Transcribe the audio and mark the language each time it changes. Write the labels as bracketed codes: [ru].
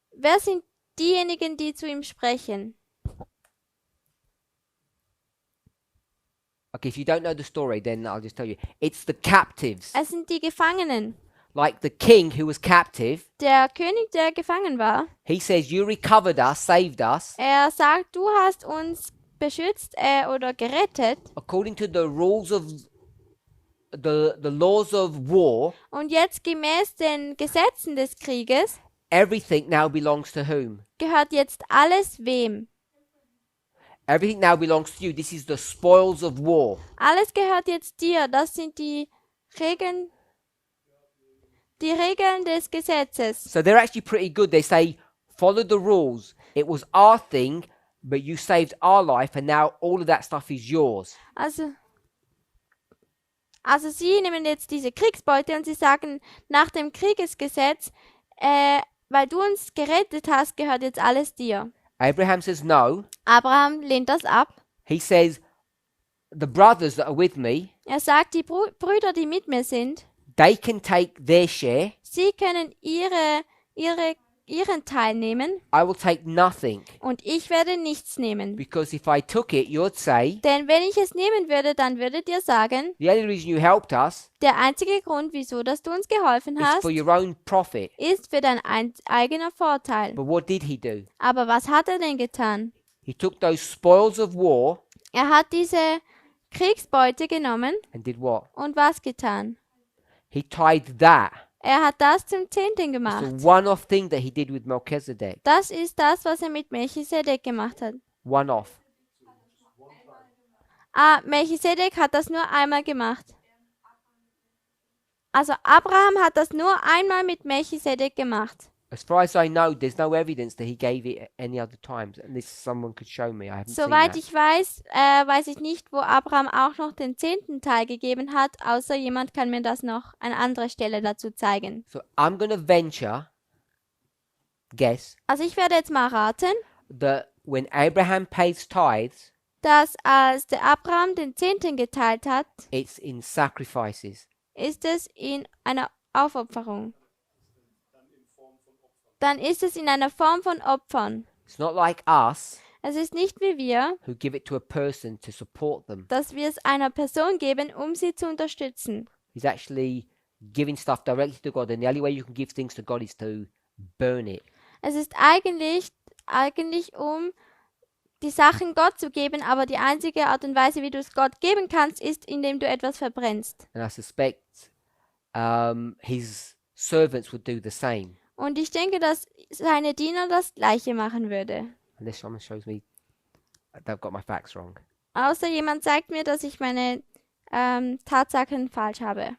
[de] wer sind diejenigen, die zu ihm sprechen? [en] Okay, if you don't know the story, then I'll just tell you. It's the captives. [de] Es sind die Gefangenen. [en] like the king who was captive, [de] Der König, der gefangen war, [en] he says, you recovered us, saved us, [de] er sagt, du hast uns beschützt oder gerettet. [en] according to the rules of the laws of war. [de] Und jetzt gemäß den Gesetzen des Krieges [en] Everything now belongs to whom? [de] gehört jetzt alles wem? [en] Everything now belongs to you. This is the spoils of war. [de] Alles gehört jetzt dir. Das sind Regeln, die Regeln des Gesetzes. [en] So they're actually pretty good. They say, follow the rules. It was our thing, but you saved our life, and now all of that stuff is yours. [de] Also sie nehmen jetzt diese Kriegsbeute und sie sagen, nach dem Kriegesgesetz, weil du uns gerettet hast, gehört jetzt alles dir. [en] Abraham says no. [de] Abraham lehnt das ab. [en] He says, the brothers that are with me, [de] Er sagt, die Brüder, die mit mir sind, [en] they can take their share. [de] sie können ihren Teil nehmen [en] I will take nothing. [de] und ich werde nichts nehmen. [en] Because if I took it, you'd say, [de] Denn wenn ich es nehmen würde, dann würdet ihr sagen, [en] the only reason you helped us [de] der einzige Grund, wieso dass du uns geholfen [en] is [de] hast, [en] for your own profit. [de] ist für dein eigener Vorteil. [en] But what did he do? [de] Aber was hat er denn getan? [en] He took those spoils of war [de] Er hat diese Kriegsbeute genommen [en] and did what? [de] und was getan? [en] He tithed that. [de] Er hat das zum Zehnten [en] It's [de] gemacht. [en] a one-off thing that he did with Melchizedek. [de] Das ist das, was er mit Melchisedek gemacht hat. [en] One-off. [de] Melchisedek hat das nur einmal gemacht. Also Abraham hat das nur einmal mit Melchisedek gemacht. [en] As far as I know, there's no evidence that he gave it any other times. And this someone could show me. I haven't seen [de] Soweit [en] that. [de] ich weiß, weiß ich nicht, wo Abraham auch noch den 10. Teil gegeben hat, außer jemand kann mir das noch an anderer Stelle dazu zeigen. [en] So I'm going to guess, [de] Also ich werde jetzt mal raten, [en] that when Abraham pays tithes, [de] dass als der Abraham den 10. geteilt hat, [en] it's in sacrifices. [de] ist es in einer Aufopferung. Dann ist es in einer Form von Opfern. [en] It's not like us [de] Es ist nicht wie wir, [en] who give it to a person to support them. [de] dass wir es einer Person geben, um sie zu unterstützen. [en] He's actually giving stuff directly to God, and the only way you can give things to God is to burn it. [de] Es ist eigentlich um die Sachen Gott zu geben, aber die einzige Art und Weise, wie du es Gott geben kannst, ist, indem du etwas verbrennst. [en] And I suspect his servants would do the same. [de] Und ich denke, dass seine Diener das Gleiche machen würde. [en] Unless someone shows me they've got my facts wrong. [de] Außer jemand zeigt mir, dass ich meine Tatsachen falsch habe.